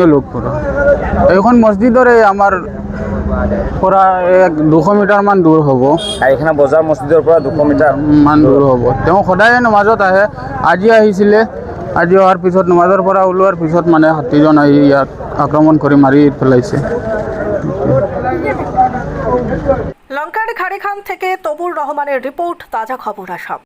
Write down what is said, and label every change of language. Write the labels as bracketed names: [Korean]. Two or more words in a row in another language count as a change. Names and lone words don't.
[Assamese] লোক পৰা। এইখন মছজিদৰে আমাৰ পৰা 200 মিটাৰমান দূৰ হ'ব। খাড়িখানা বজাৰ মছজিদৰ পৰা 200 মিটাৰ মান দূৰ হ'ব। তেওঁ সদায় নমাজত আহে। আজি আহিছিলে। আজি অহাৰ পিছত নমাজৰ পৰা ওলোৱাৰ পিছত মানে হাতীজন আহি ইয়াত [Bangla] আক্রমণ করে মারি ফেলাইছে। লঙ্কার খাড়িখান থেকে তবুর রহমানের রিপোর্ট, তাজা খবর আসাম।